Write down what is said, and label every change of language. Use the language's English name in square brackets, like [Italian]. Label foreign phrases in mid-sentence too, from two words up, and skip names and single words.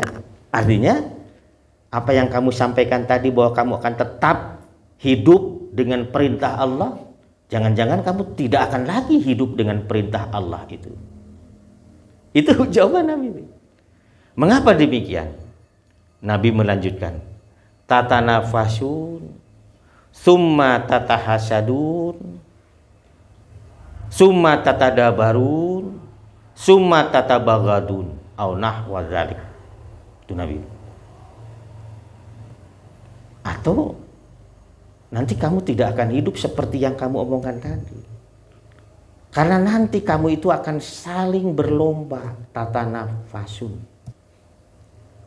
[Indonesian] Artinya apa yang kamu sampaikan tadi bahwa kamu akan tetap hidup dengan perintah Allah, jangan-jangan kamu tidak akan lagi hidup dengan perintah Allah itu. Itu jawaban Nabi. Mengapa demikian? Nabi melanjutkan, [Arabic] تتنافسون ثم تتحاسدون ثم تتدابرون ثم تتباغضون أو نحو ذلك. [Indonesian] Itu Nabi. Atau nanti kamu tidak akan hidup seperti yang kamu omongkan tadi. Karena nanti kamu itu akan saling berlomba, tatanafasun.